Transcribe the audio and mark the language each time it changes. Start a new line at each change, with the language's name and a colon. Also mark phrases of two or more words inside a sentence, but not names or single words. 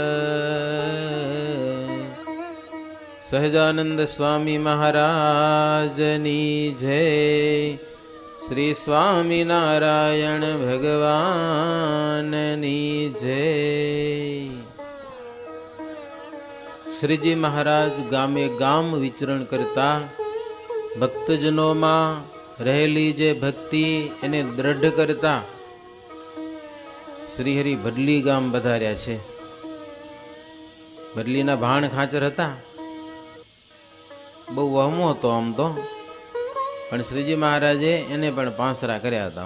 Gujarati: સહજાનંદ સ્વામી મહારાજની જય। શ્રી સ્વામિનારાયણ ભગવાનની જય। શ્રીજી મહારાજ ગામે ગામ વિચરણ કરતા ભક્તજનો રહેલી જે ભક્તિ એને દ્રઢ કરતા શ્રીહરિ ભડલી ગામ પધાર્યા છે. ભડલીના ભાણ ખાચર હતા, બહુ વહમો હતો આમ તો, પણ શ્રીજી મહારાજે એને પણ પાંસરા કર્યા હતા.